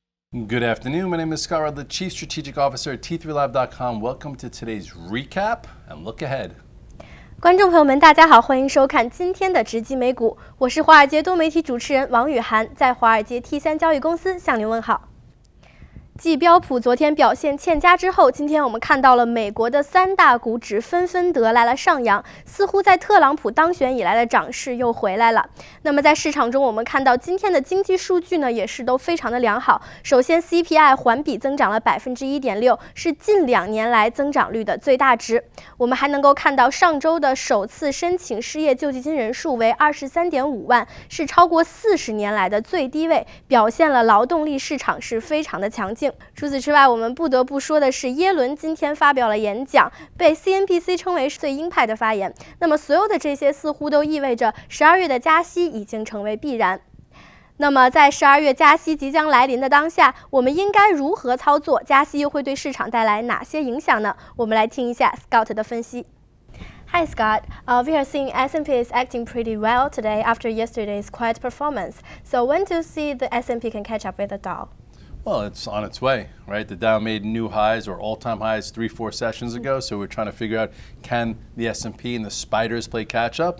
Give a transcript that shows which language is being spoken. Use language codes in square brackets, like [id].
[en] Good afternoon. My name is Scott Rudd, the Chief Strategic Officer at T3Lab.com. Welcome to today's recap and look ahead. [zh] 观众朋友们，大家好，欢迎收看今天的直击美股，我是华尔街多媒体主持人王雨涵，在华尔街 T3交易公司向您问好。继标普昨天表现欠佳之后，今天我们看到了美国的三大股指纷纷得来了上扬，似乎在特朗普当选以来的涨势又回来了。那么在市场中，我们看到今天的经济数据呢，也是都非常的良好。首先 CPI 环比增长了 1.6%， 是近2年来增长率的最大值。我们还能够看到上周的首次申请失业救济金人数为 23.5 万，是超过40年来的最低位，表现了劳动力市场是非常的强劲。除此之外，我们不得不说的是，耶伦今天发表了演讲，被 CNBC 称为最鹰派的发言。那么所有的这些似乎都意味着12月的加息已经成为必然。那么在12月加息即将来临的当下，我们应该如何操作？加息又会对市场带来哪些影响呢？我们来听一下 Scott 的分析。 [en] Hi Scott, we are seeing S&P is acting pretty well today after yesterday's quiet performance. So when do you see the S&P can catch up with the Dow? Well, it's on its way, right? The Dow made new highs or all-time highs 3-4 sessions ago, so we're trying to figure out, can the S&P and the spiders play catch-up?